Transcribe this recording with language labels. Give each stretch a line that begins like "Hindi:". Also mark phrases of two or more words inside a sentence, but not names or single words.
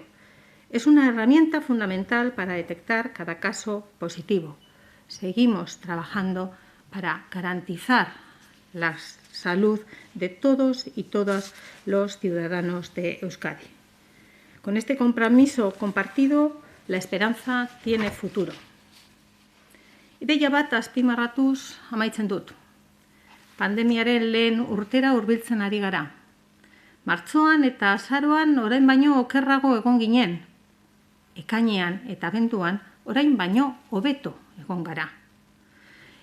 Spanish: Es una herramienta fundamental para detectar cada caso positivo. Seguimos trabajando para garantizar la salud de todos y todas los ciudadanos de Euskadi. Con este compromiso compartido, la esperanza tiene futuro.
Basque: Ideia bat azpimarratuz amaitzen dut. Pandemiaren lehen urtera hurbiltzen ari gara. Martxoan eta azaroan orain baino okerrago egon ginen. Ekainean eta abenduan orain baino hobeto egon gara.